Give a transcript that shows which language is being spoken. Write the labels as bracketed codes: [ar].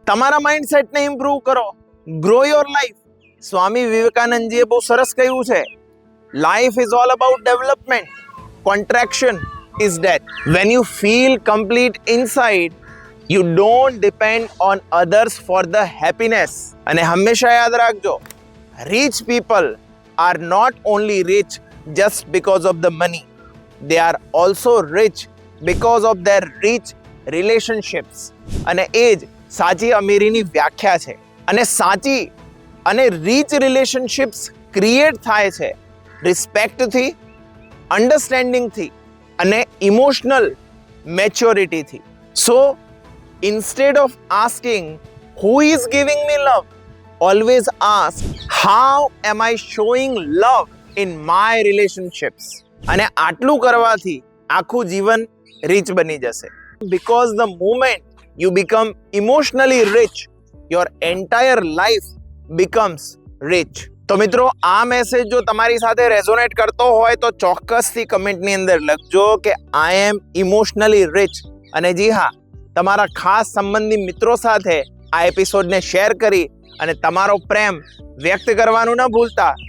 [gu] તમારા માઇન્ડસેટને ઇમ્પ્રૂવ કરો. [en] Grow your life. [gu] સ્વામી વિવેકાનંદજીએ બહુ સરસ કહ્યું છે, [en] Life is all about development. Contraction is death. When you feel complete inside, you don't depend on others for the happiness. [gu] અને હંમેશા યાદ રાખજો, [en] rich people are not only rich just because of the money, they are also rich because of their rich relationships. [gu] અને એ જ સાચી અમીરીની વ્યાખ્યા છે. અને સાચી અને રીચ રિલેશનશિપ્સ ક્રિએટ થાય છે રિસ્પેક્ટથી, અન્ડરસ્ટેન્ડિંગથી અને emotional મેચ્યોરિટીથી. [en] So instead of asking who is giving me love, always ask how am I showing love in my relationships. [gu] અને આટલું કરવાથી આખું જીવન રીચ બની જશે. [en] Because the moment you become emotionally rich, your entire life becomes rich. [gu] તો મિત્રો, આ મેસેજ જો તમારી સાથે રેઝોનેટ કરતો હોય તો ચોક્કસથી કમેન્ટની અંદર લખજો કે [en] I am emotionally rich. [gu] અને જી હા, તમારા ખાસ સંબંધી મિત્રો સાથે આ એપિસોડને શેર કરી અને તમારો પ્રેમ વ્યક્ત કરવાનું ન ભૂલતા.